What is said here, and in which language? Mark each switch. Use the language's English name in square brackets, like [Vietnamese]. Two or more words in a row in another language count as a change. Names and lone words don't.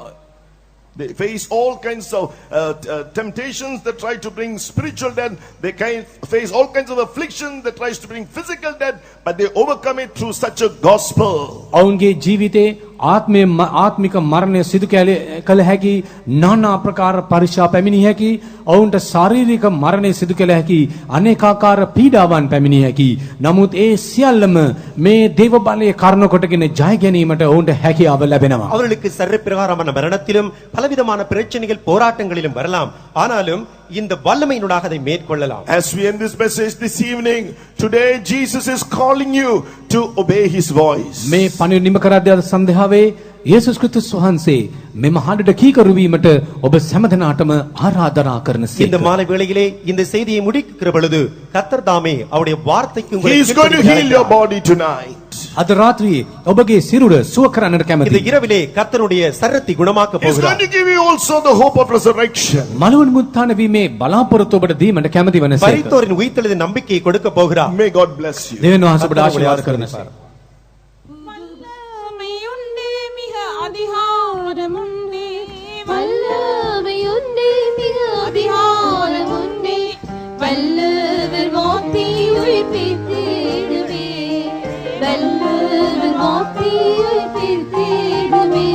[English] They face all kinds of temptations that try to bring spiritual death. They face all kinds of affliction that tries to bring physical death, but they overcome it through such a gospel. [Sinhala] ඔවුන්ගේ ජීවිතේ ආත්මික මරණය සිදු කළ හැකි নানা ප්‍රකාර පරිශා පැමිණිය හැකි ඔවුන්ට ශාරීරික මරණය සිදු කළ හැකි අනේකාකාර පීඩාවන් පැමිණිය හැකි නමුත් ඒ සියල්ලම මේ දේව බලයේ කරුණ කොටගෙන ජය ගැනීමට ඔවුන්ට හැකියාව ලැබෙනවා. [Tamil] அவர்களுக்கு சரீரப்பிரகாரமான மரணத்திலும் பலவிதமான பிரச்சனைகள் போராட்டங்களிலும் வரலாம், ஆனாலும் இந்த வல்லமையினூடாக அதை மேற்கொள்ளலாம். [English] As we end this message this evening, today Jesus is calling you to obey his voice. [Sinhala] මේ පණිවිඩ නිම කරද්දී අද සන්ධ්‍යාවේ යේසුස් ක්‍රිස්තුස් වහන්සේ මෙම හඬට කීකරු වීමට ඔබ හැමදෙනාටම ආරාධනා කරන [Tamil] இந்த மாலை வேளையிலே இந்த செய்தியை முடிக்கிற பொழுது கர்த்தர் தாமே அவருடைய வார்த்தைக்கு [English] He is going to heal your body tonight. [Sinhala] අද රාත්‍රියේ ඔබගේ සිරුර සුව කරන්නට [Tamil] இந்த [Sinhala] කැමතියි. [Tamil] இரவிலே கர்த்தருடைய சரீரத்தை குணமாக்க [English] He is going [Tamil] போகிறார். [English] to give you also the hope of resurrection. [Sinhala] මලවුන් මුත්තාන වීමේ බලාපොරොත්තු ඔබට දීමට කැමති වනසේක. [Tamil] மரித்தோரின் உயிர்த்தெழுதலின் நம்பிக்கையை கொடுக்க போகிறார். [English] May God bless you. [Sinhala] දෙවියන් වහන්සේ ඔබට ආශිර්වාද කරනසේක. [Tamil] வல்லமையுண்டே மிக அதிகாரமுண்டே, வல்லமையுண்டே மிக அதிகாரமுண்டே, வல்லவர் வார்த்தை உயிர்ப்பித்திடுமே, வல்லவர் வார்த்தை உயிர்ப்பித்திடுமே.